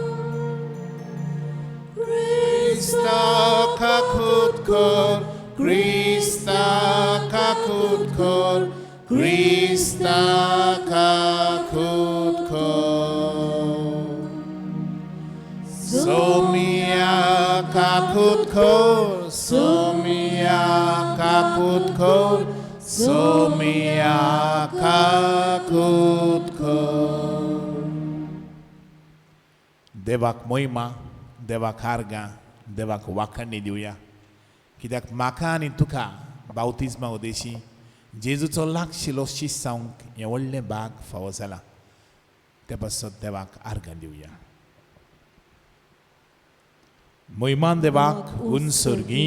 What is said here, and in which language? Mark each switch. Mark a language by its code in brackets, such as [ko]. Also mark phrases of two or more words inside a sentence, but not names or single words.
[kok] Krista kakut kor, Krista kakut kor, Krista kakut kor. Somia kakut kor, somia kakut kor, somia kakut kor. देवाक मोहिमा, देवाक आर्गां, देवाक वाखाणणी दिवया. कित्याक म्हाका आनी तुका बावतिजमा उदेशी जेजूचो लागशिल्लो शिश्य जावंक हें व्हडलें भाग फावो जाला. ते पासत देवाक आर्गां दिवया. मोहिमान देवाक उंचसर्गी